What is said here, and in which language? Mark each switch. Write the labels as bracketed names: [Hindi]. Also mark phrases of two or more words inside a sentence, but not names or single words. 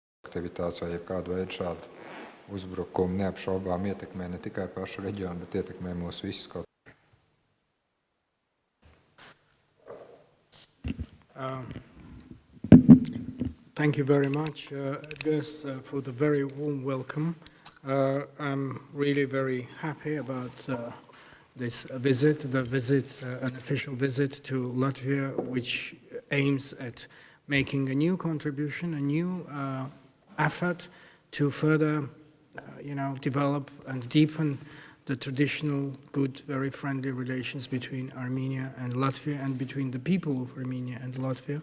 [Latvian] aktivitātes vai jebkādu veidu šādu uzbrukumu neapšaubām ietekmē ne tikai pašu reģionu, bet ietekmē mūs visus kaut. [English] Thank you very much, Edgars, for the very warm welcome. I'm really very happy about this visit, an official visit to Latvia, which aims at making a new contribution, a new effort to further, develop and deepen the traditional, good, very friendly relations between Armenia and Latvia and between the people of Armenia and Latvia.